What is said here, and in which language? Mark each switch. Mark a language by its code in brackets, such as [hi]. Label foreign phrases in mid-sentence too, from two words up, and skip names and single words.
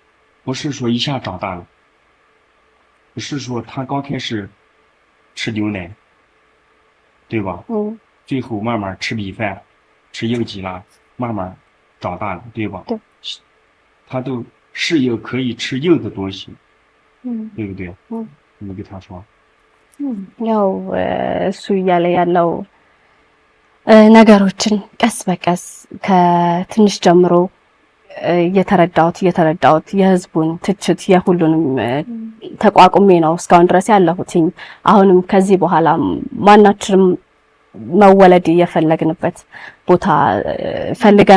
[zh] 不是说一下长大了，不是说他刚开始吃牛奶，对吧？最后慢慢吃米饭，吃硬鸡了，慢慢长大了，对吧？对，他都适应可以吃硬的东西，对不对？你们给他说。 [am] ያው እሱ እያለ ያለው ነገሮችን ቀስ በቀስ ከትንሽ ጀምሮ እየተረዳሁት የህዝቡን ትችት የሁሉንም ተቋቁሜ ነው እስካሁን ድረስ ያለሁትኝ። አሁንም ከዚህ በኋላ ማናችንም መወለድ የፈለግንበት ቦታ ፈልገን